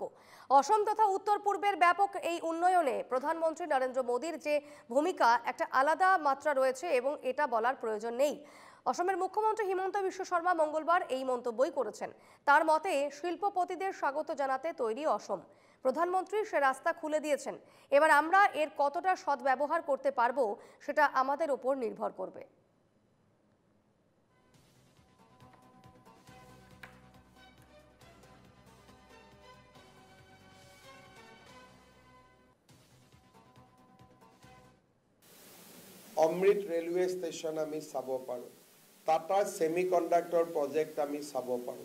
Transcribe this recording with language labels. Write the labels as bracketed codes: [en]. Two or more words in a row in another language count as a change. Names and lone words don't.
[bn] অসম তথা উত্তর পূর্বের ব্যাপক এই উন্নয়নে প্রধানমন্ত্রী নরেন্দ্র মোদীর যে ভূমিকা একটা আলাদা মাত্রা রয়েছে এবং এটা বলার প্রয়োজন নেই। অসমের মুখ্যমন্ত্রী হিমন্ত বিশ্ব শর্মা মঙ্গলবার এই মন্তব্যই করেছেন। তার মতে শিল্পপতিদের স্বাগত জানাতে তৈরি অসম। প্রধানমন্ত্রী সে রাস্তা খুলে দিয়েছেন। এবার আমরা এর কতটা সদ্ব্যবহার করতে পারবো সেটা আমাদের উপর নির্ভর করবে। [as] অমৃত [en] railway station [as] আমি চাব পাৰোঁ, টাটা [en] semiconductor project [as] আমি চাব পাৰোঁ।